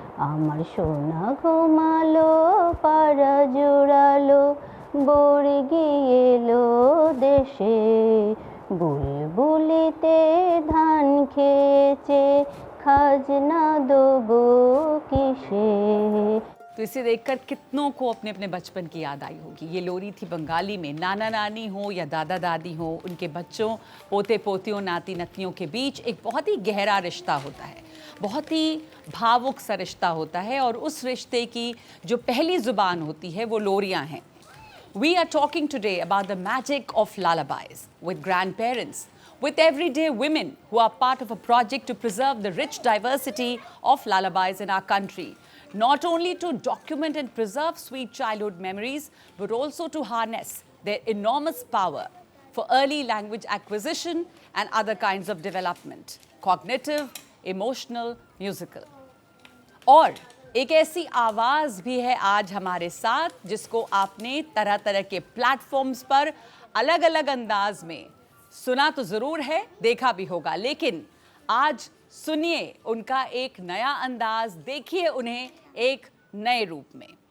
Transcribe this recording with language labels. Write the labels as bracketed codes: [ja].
[bn] আমার সোনা ঘুমালো পাড়া জোড়ালো বর্গি এলো দেশে বুলবুলিতে ধান খেয়েছে খাজনা দেবো किसे। [hi] तो इसे देखकर कितनों को अपने अपने बचपन की याद आई होगी। ये लोरी थी बंगाली में। नाना नानी हो या दादा दादी हो, उनके बच्चों, पोते पोतियों, नाती नतियों के बीच एक बहुत ही गहरा रिश्ता होता है, बहुत ही भावुक सा रिश्ता होता है। और उस रिश्ते की जो पहली ज़ुबान होती है वो लोरियाँ हैं। [en] We are talking today about the magic of lullabies with grandparents, with everyday women who are part of a project to preserve the rich diversity of lullabies in our country. Not only to document and preserve sweet childhood memories, but also to harness their enormous power for early language acquisition and other kinds of development, cognitive, emotional, musical. [hi] और एक ऐसी आवाज़ भी है आज हमारे साथ जिसको आपने तरह तरह के प्लेटफॉर्म्स पर अलग अलग अंदाज में सुना तो ज़रूर है, देखा भी होगा, लेकिन आज सुनिए उनका एक नया अंदाज, देखिए उन्हें एक नए रूप में।